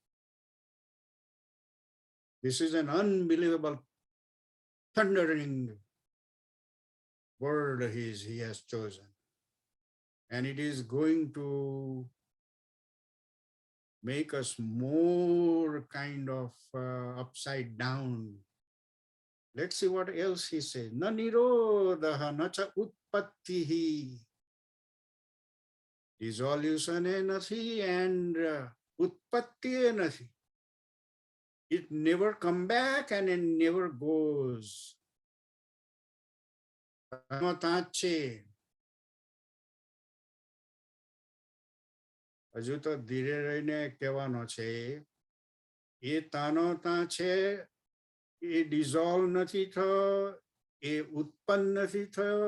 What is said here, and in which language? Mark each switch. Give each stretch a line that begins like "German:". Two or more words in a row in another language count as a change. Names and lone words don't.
English: This is an unbelievable, thundering word he has chosen. And it is going to make us more kind of upside down. Let's see what else he says.
Sanskrit: न निरोध न च उत्पत्तिः.
Gujarati: Dissolution e nathi and utpatti e nathi.
English: It never come back and it never goes.
Gujarati: હજુ તો ધીરે રહીને કહેવાનો છે. એ તાનો તા છે, એ ડિઝોલ્વ નથી થયો, એ ઉત્પન્ન નથી થયો.